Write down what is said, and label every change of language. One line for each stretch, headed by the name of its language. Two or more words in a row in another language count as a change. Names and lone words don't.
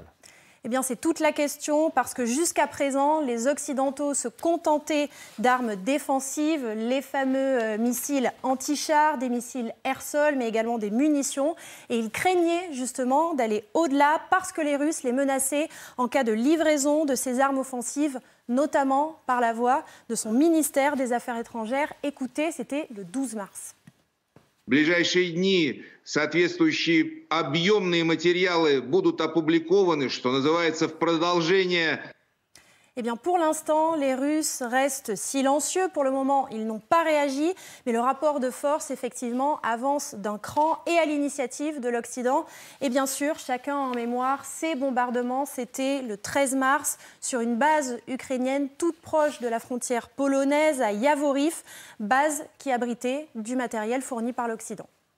French: Eh bien, c'est toute la question parce que jusqu'à présent, les Occidentaux se contentaient d'armes défensives, les fameux missiles anti-chars, des missiles air-sol, mais également des munitions. Et ils craignaient justement d'aller au-delà parce que les Russes les menaçaient en cas de livraison de ces armes offensives, notamment par la voix de son ministère des Affaires étrangères. Écoutez, c'était le 12 mars.
Russian: В ближайшие дни соответствующие объемные материалы будут опубликованы, что называется, в продолжение.
French: Eh bien, pour l'instant, les Russes restent silencieux. Pour le moment, ils n'ont pas réagi. Mais le rapport de force, effectivement, avance d'un cran et à l'initiative de l'Occident. Et bien sûr, chacun en mémoire, ces bombardements, c'était le 13 mars sur une base ukrainienne toute proche de la frontière polonaise, à Yavoriv, base qui abritait du matériel fourni par l'Occident.